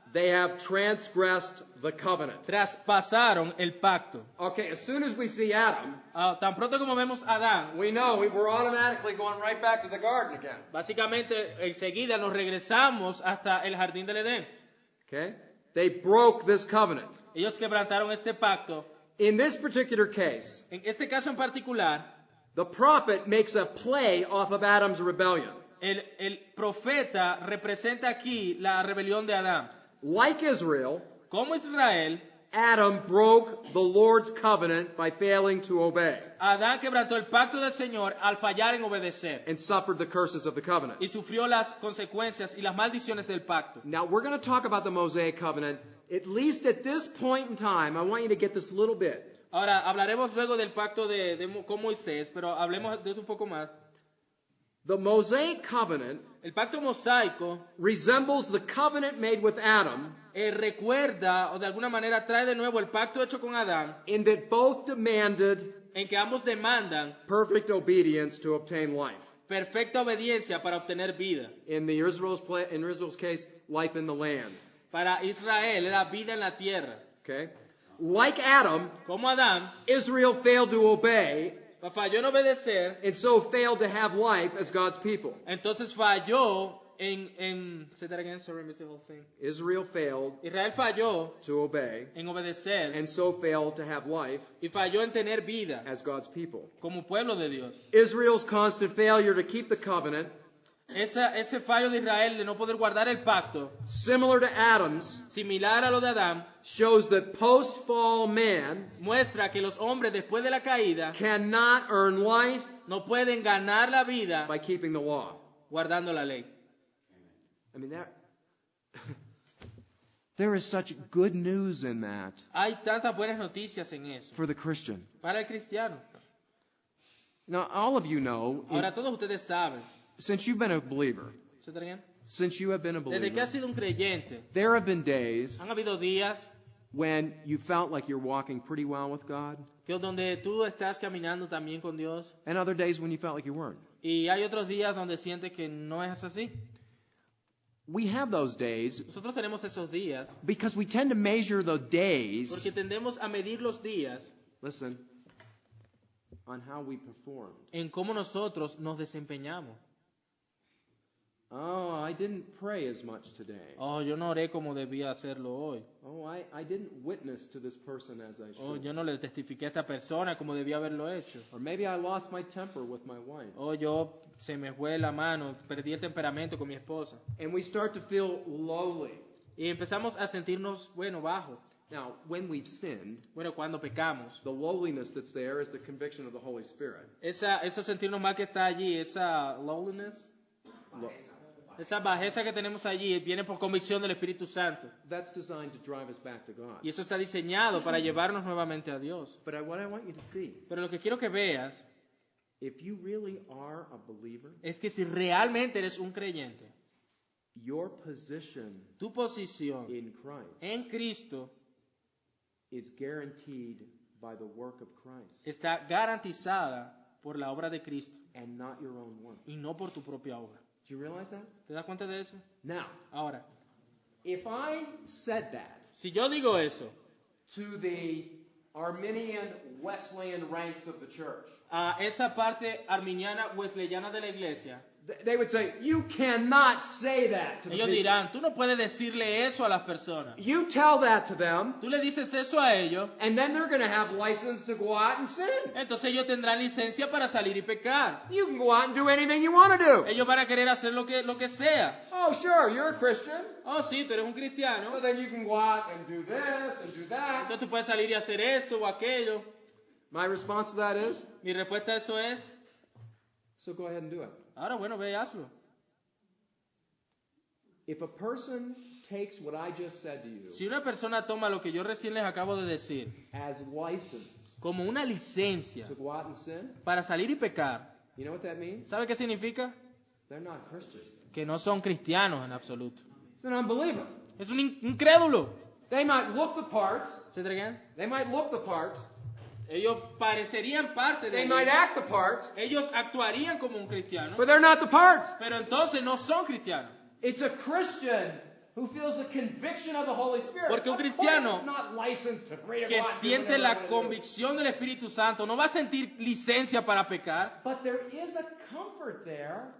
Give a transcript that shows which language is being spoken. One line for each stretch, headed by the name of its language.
English: they have transgressed the covenant.
Spanish: traspasaron el pacto.
English: Okay, as soon as we see Adam,
Spanish: Tan pronto como vemos a Adán,
English: we know we're automatically going right back to the garden again.
Spanish: básicamente enseguida nos regresamos hasta el jardín del Edén.
English: Okay? They broke this covenant.
Spanish: Ellos quebrantaron este pacto.
English: In this particular case,
Spanish: En este caso en particular,
English: the prophet makes a play off of Adam's rebellion.
Spanish: el profeta representa aquí la rebelión de Adán.
English: Like Israel,
Spanish: Como Israel,
English: Adam broke the Lord's covenant by failing to obey
Spanish: Adán quebrantó el pacto del Señor al fallar en obedecer
English: and suffered the curses of the covenant.
Spanish: y sufrió las consecuencias y las maldiciones del pacto.
English: Now, we're going to talk about the Mosaic covenant, at least at this point in time. I want you to get this a little bit.
Spanish: Ahora, hablaremos luego del pacto con Moisés, pero hablemos de esto un poco más.
English: The Mosaic covenant
Spanish: El pacto mosaico
English: resembles the covenant made with Adam
Spanish: recuerda o de alguna manera trae de nuevo el pacto hecho con Adán,
English: in that both demanded
Spanish: en que ambos demandan
English: perfect obedience to obtain life.
Spanish: perfecta obediencia para obtener vida.
English: In Israel's case, life in the land.
Spanish: Para Israel era vida en la tierra.
English: Okay? Like Adam,
Spanish: Como Adán
English: Israel failed to obey
Spanish: falló en obedecer,
English: and so failed to have life as God's people.
Spanish: entonces falló
English: say that again, sorry, I missed the whole thing. Israel failed
Spanish: Israel falló
English: to obey
Spanish: en obedecer
English: and so failed to have life
Spanish: y falló en tener vida
English: as God's people.
Spanish: como pueblo de Dios.
English: Israel's constant failure to keep the covenant,
Spanish: Ese fallo de Israel de no poder guardar el pacto,
English: similar to Adam's,
Spanish: similar a lo de Adán,
English: shows that post-fall man
Spanish: muestra que los hombres después de la caída
English: cannot earn life
Spanish: no pueden ganar la vida
English: by keeping the law.
Spanish: guardando la ley.
English: I mean, there is such good news in that
Spanish: Hay tantas buenas noticias en eso
English: for the Christian.
Spanish: para el cristiano.
English: Now, all of you know,
Spanish: Ahora todos ustedes saben,
English: since you've been a believer,
Spanish: ¿se está bien?
English: since you have been a
Spanish: Desde que has
English: believer,
Spanish: sido un creyente,
English: there have been days
Spanish: han habido días
English: when you felt like you're walking pretty well with God,
Spanish: que donde tú estás caminando también con Dios
English: and other days when you felt like you weren't.
Spanish: y hay otros días donde sientes que no es así.
English: We have those days
Spanish: Nosotros tenemos esos días
English: because we tend to measure the days,
Spanish: porque tendemos a medir los días
English: listen, on how we performed.
Spanish: en cómo nosotros nos desempeñamos.
English: Oh, I didn't pray as much today.
Spanish: Oh, yo no oré como debía hacerlo hoy.
English: Oh, I didn't witness to this person as I
Spanish: Oh,
English: should.
Spanish: yo no le testifiqué a esta persona como debía haberlo hecho.
English: Or maybe I lost my temper with my wife.
Spanish: Oh, yo se me fue la mano, perdí el temperamento con mi esposa.
English: And we start to feel lowly.
Spanish: Y empezamos a sentirnos, bueno, bajos.
English: Now, when we've sinned,
Spanish: Bueno, cuando pecamos.
English: the lowliness that's there is the conviction of the Holy Spirit.
Spanish: Ese sentirnos mal que está allí, esa lowliness, Lo- esa bajeza que tenemos allí, viene por convicción del Espíritu Santo.
English: That's designed to drive us back to God.
Spanish: Y eso está diseñado para llevarnos nuevamente a Dios.
English: But what I want you to see,
Spanish: Pero lo que quiero que veas
English: if you really are a believer,
Spanish: es que si realmente eres un creyente,
English: your position
Spanish: tu posición
English: in Christ
Spanish: en Cristo
English: is guaranteed by the work of Christ
Spanish: está garantizada por la obra de Cristo
English: and not your own work.
Spanish: y no por tu propia obra.
English: Do you realize that?
Spanish: ¿Te das cuenta de eso?
English: Now,
Spanish: Ahora,
English: if I said that
Spanish: si yo digo eso
English: to the Arminian Wesleyan ranks of the church,
Spanish: a esa parte arminiana wesleyana de la iglesia,
English: they would say, you cannot say that to the
Spanish: ellos
English: people.
Spanish: dirán, tú no puedes decirle eso a las personas.
English: You tell that to them,
Spanish: Tú le dices eso a ellos,
English: and then they're going to have license to go out and sin.
Spanish: entonces ellos tendrán licencia para salir y pecar.
English: You can go out and do anything you want to do.
Spanish: Ellos van a querer hacer lo que sea.
English: Oh, sure, you're a Christian.
Spanish: Oh, sí, tú eres un cristiano.
English: So then you can go out and do this and do that.
Spanish: Entonces tú puedes salir y hacer esto o aquello.
English: My response to that is,
Spanish: Mi respuesta a eso es,
English: so go ahead and do it.
Spanish: ahora bueno, ve y hazlo.
English: If a person takes what I just said to you
Spanish: Si una persona toma lo que yo recién les acabo de decir
English: as license
Spanish: como una licencia
English: to go out and sin,
Spanish: para salir y pecar,
English: you know what that means?
Spanish: ¿sabe qué significa?
English: They're not Christians.
Spanish: Que no son cristianos en absoluto.
English: It's an unbeliever.
Spanish: Es un incrédulo.
English: They might look the part.
Spanish: ¿Se entregan?
English: They might look the part.
Spanish: Ellos parecerían parte de
English: They
Spanish: él.
English: might act the part.
Spanish: Ellos actuarían como un cristiano,
English: But they're not the part.
Spanish: pero entonces no son cristianos.
English: It's a Christian who feels the conviction of the Holy Spirit.
Spanish: Porque un
English: Of course
Spanish: cristiano
English: it's not licensed to free to
Spanish: Que
English: go out and do
Spanish: siente
English: whatever
Spanish: la
English: they wanna do.
Spanish: convicción del Espíritu Santo no va a sentir licencia para pecar,
English: But there is a comfort there